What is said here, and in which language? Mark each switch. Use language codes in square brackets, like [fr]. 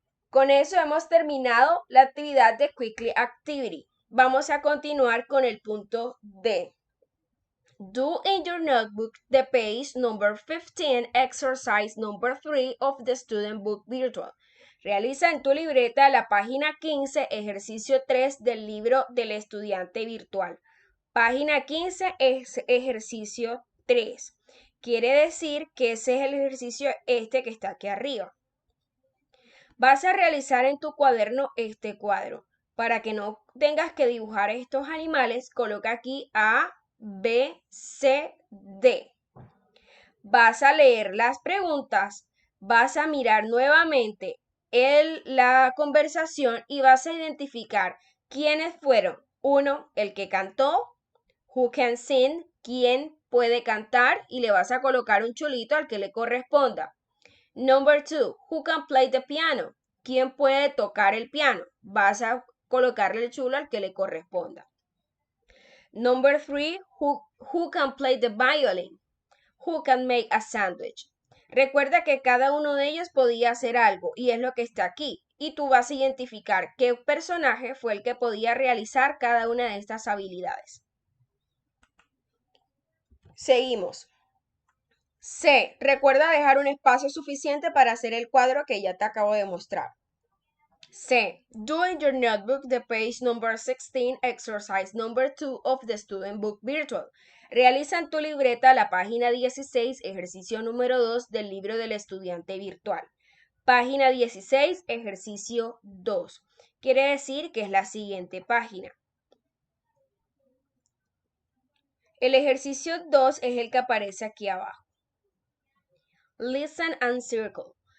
[es] Con eso hemos terminado la actividad de Quickly Activity. Vamos a continuar con el punto D. [en] Do in your notebook the page number 15, exercise number 3 of the student book virtual. [es] Realiza en tu libreta la página 15, ejercicio 3 del libro del estudiante virtual. Página 15 es ejercicio 3. Quiere decir que ese es el ejercicio que está aquí arriba. Vas a realizar en tu cuaderno este cuadro. Para que no tengas que dibujar estos animales, coloca aquí A, B, C, D. Vas a leer las preguntas, vas a mirar nuevamente la conversación y vas a identificar quiénes fueron. 1, el que cantó, who can sing, quién puede cantar, y le vas a colocar un chulito al que le corresponda. Number 2, who can play the piano, quién puede tocar el piano, vas a colocarle el chulo al que le corresponda. [en] Number 3, who can play the violin, who can make a sandwich. [es] Recuerda que cada uno de ellos podía hacer algo y es lo que está aquí. Y tú vas a identificar qué personaje fue el que podía realizar cada una de estas habilidades. Seguimos. C. Recuerda dejar un espacio suficiente para hacer el cuadro que ya te acabo de mostrar. C. [en] Do in your notebook the page number 16, exercise number 2 of the student book virtual. [es] Realiza en tu libreta la página 16, ejercicio número 2 del libro del estudiante virtual. Página 16, ejercicio 2. Quiere decir que es la siguiente página. El ejercicio 2 es el que aparece aquí abajo. Listen and circle.